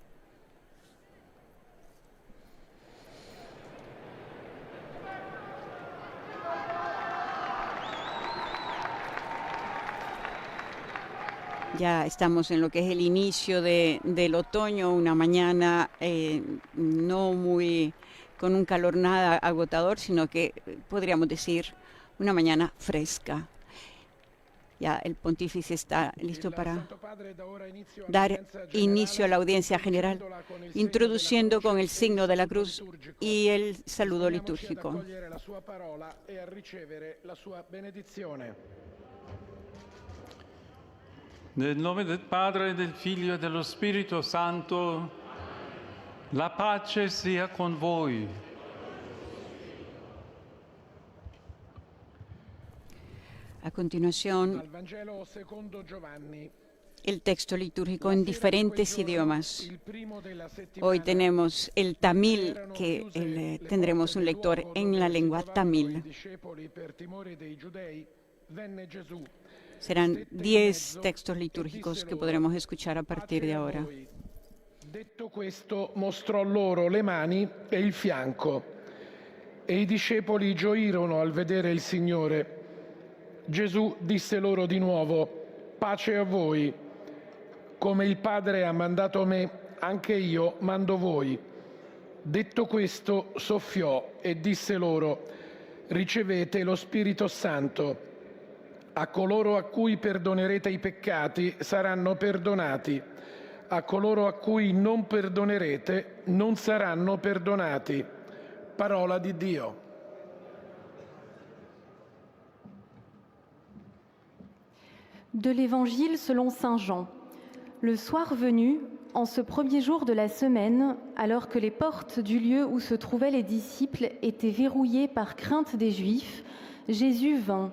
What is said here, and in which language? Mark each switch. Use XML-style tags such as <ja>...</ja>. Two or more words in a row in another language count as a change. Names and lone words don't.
<es>Ya estamos en lo que es el inicio del otoño, una mañana no muy con un calor nada agotador, sino que podríamos decir una mañana fresca. Ya el pontífice está listo para dar inicio a la audiencia general, introduciendo con el signo de la cruz y el saludo litúrgico.</es> <it>Nel nome del Padre, del Figlio e dello Spirito Santo, la pace sia con voi.</it> <es>A continuación, el texto litúrgico en diferentes idiomas. Hoy tenemos el tamil, que tendremos un lector en la lengua tamil. Serán 10 textos litúrgicos</es> <it>che podremo</it> <es>escuchar a partir</es> <it>di ora. Detto questo, mostrò loro le mani e il fianco, e i discepoli gioirono al vedere il Signore. Gesù disse loro di nuovo: pace a voi. Come il Padre ha mandato me, anche io mando voi. Detto questo, soffiò e disse loro: ricevete lo Spirito Santo. A coloro a cui perdonerete i peccati saranno perdonati, a coloro a cui non perdonerete non saranno perdonati. Parola di Dio.</it> <fr>De l'Évangile selon saint Jean. Le soir venu, en ce premier jour de la semaine, alors que les portes du lieu où se trouvaient les disciples étaient verrouillées par crainte des Juifs, Jésus vint.</fr>